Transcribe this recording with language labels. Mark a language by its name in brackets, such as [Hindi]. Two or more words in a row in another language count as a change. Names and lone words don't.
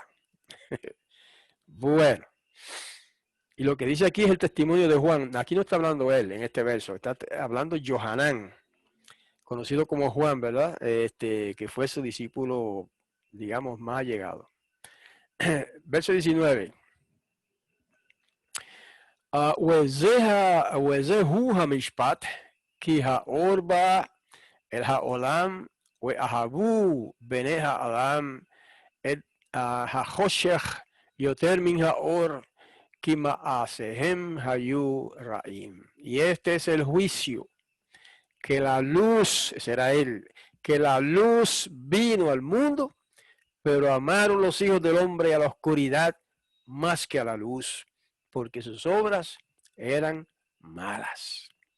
[Spanish] Bueno, y lo que dice aquí es el testimonio de Juan. Aquí no está hablando él en este verso, está hablando Johanán, conocido como Juan, ¿verdad? Que fue su discípulo, digamos, más allegado. Verso 19. [Hebrew] וזהו המשפט, כי האור בא אל העולם, ואהבו בני האדם את החושך יותר מן האור, כי מעשיהם היו רעים. [Spanish] Y este es el juicio, que la luz, será él, que la luz vino al mundo, pero amaron los hijos del hombre a la oscuridad más que a la luz, porque sus obras eran malas.